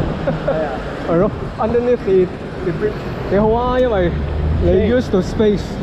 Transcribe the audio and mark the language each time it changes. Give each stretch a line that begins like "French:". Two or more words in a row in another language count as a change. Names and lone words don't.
Cantonese: 係咯 ，
English: underneath the bridge
Cantonese: 幾好啊，因為你
English: use the space。